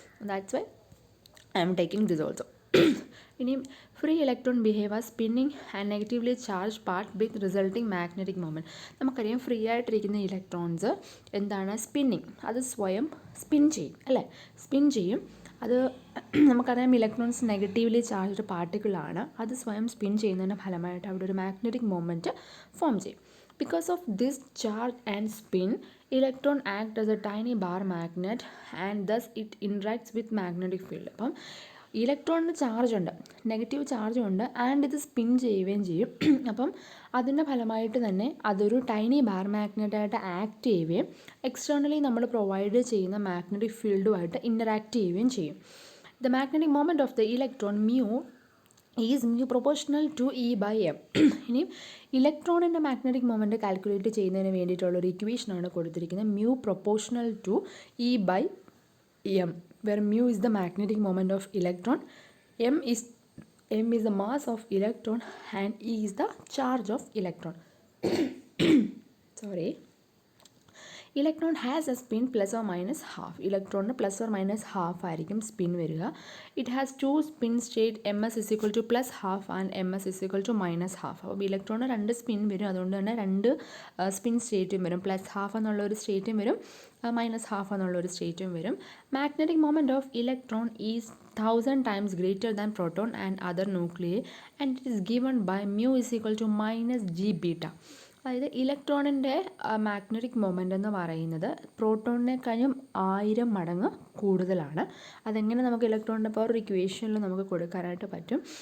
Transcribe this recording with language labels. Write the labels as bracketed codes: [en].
[en] That's why I am taking this also. [ml] ഇനിയും [en] Free electron behave as spinning and negatively charge part with resulting magnetic moment. [ml] നമുക്കറിയാം free ആയിട്ടിരിക്കുന്ന electrons എന്താണ്? Spinning, അത് സ്വയം spin ചെയ്യും അല്ലേ? സ്പിൻ ചെയ്യും. അത് നമുക്കറിയാം ഇലക്ട്രോൺസ് നെഗറ്റീവ്ലി ചാർജ്ഡ് പാർട്ടിക്കിളാണ്. അത് സ്വയം സ്പിൻ ചെയ്യുന്നതിൻ്റെ ഫലമായിട്ട് അവിടെ ഒരു മാഗ്നറ്റിക് മൊമെൻറ്റ് ഫോം ചെയ്യും. [en] Because of this charge and spin, electron act as a tiny bar magnet and thus it interacts with magnetic field. [ml] അപ്പം ഇലക്ട്രോണിന് ചാർജ് ഉണ്ട്, നെഗറ്റീവ് ചാർജും ഉണ്ട്, ആൻഡ് ഇത് സ്പിൻ ചെയ്യുകയും ചെയ്യും. അപ്പം അതിൻ്റെ ഫലമായിട്ട് തന്നെ അതൊരു ടൈനി ബാർ മാഗ്നറ്റായിട്ട് ആക്ട് ചെയ്യുകയും എക്സ്റ്റേർണലി നമ്മൾ പ്രൊവൈഡ് ചെയ്യുന്ന മാഗ്നറ്റിക് ഫീൽഡുമായിട്ട് ഇൻ്ററാക്ട് ചെയ്യുകയും ചെയ്യും. [en] The magnetic moment of the electron is mu proportional to E/m. [ml] ഇനി ഇലക്ട്രോണിൻ്റെ മാഗ്നറ്റിക് മൊമെൻറ്റ് കാൽക്കുലേറ്റ് ചെയ്യുന്നതിന് വേണ്ടിയിട്ടുള്ളൊരു ഇക്വേഷനാണ് കൊടുത്തിരിക്കുന്നത്, mu proportional to E/m, [en] where mu is the magnetic moment of electron, m is the mass of electron and E is the charge of electron. Sorry. Electron has a spin plus or minus half. [ml] ഇലക്ട്രോണിന് plus or minus half ആയിരിക്കും spin വരിക. [en] It has 2 spin state MS = plus half and MS = minus half. [ml] അപ്പോൾ ഇലക്ട്രോണിന് 2 spin വരും, അതുകൊണ്ട് തന്നെ 2 spin സ്റ്റേറ്റും വരും. Plus half എന്നുള്ളൊരു സ്റ്റേറ്റും വരും, minus half എന്നുള്ളൊരു സ്റ്റേറ്റും വരും. [en] Magnetic moment of electron is 1000 times greater than proton and other nuclei, and it is given by mu = -g beta. [ml] അതായത് ഇലക്ട്രോണിൻ്റെ മാഗ്നറ്റിക് മൊമെൻ്റ് എന്ന് പറയുന്നത് പ്രോട്ടോണിനെക്കാളും 1000 മടങ്ങ് കൂടുതലാണ്. അതെങ്ങനെ നമുക്ക് ഇലക്ട്രോണിൻ്റെ പവർ ഇക്വേഷനിൽ നമുക്ക് കൊടുക്കാനായിട്ട് പറ്റും.